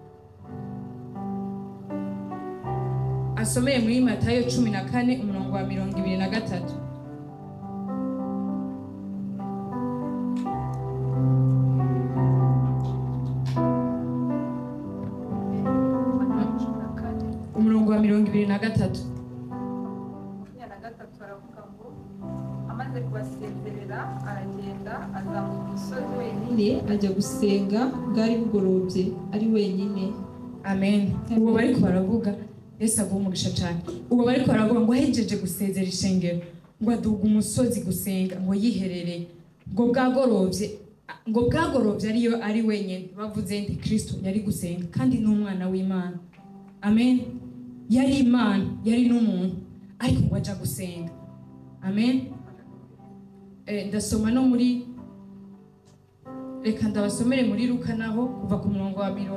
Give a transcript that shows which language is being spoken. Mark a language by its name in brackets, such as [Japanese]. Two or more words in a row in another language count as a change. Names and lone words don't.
[Rundi] asomere muri Matayo 14 umurongo wa 23 umurongo wa 23 aravuga ngo amaze kubasezerera aragenda azamuka umusozi wenyine ajya gusenga bwari bugorobye ari wenyine amen uwo bariko baravuga Yesu agumugisha cyane uwo bariko baravuga ngo hejeje gusezera ishengero ngo aduga umusozi gusenga ngo yiherereye ngo bwagorovye ariyo ari wenyine bavuze ndi Kristo yari gusenga kandi n'umwana w'Imana amen yari Imana yari n'umuntu ariko ngo aja gusenga amen ndasoma no muri reka ndabasomere muri Luka naho kuva ku murongo wa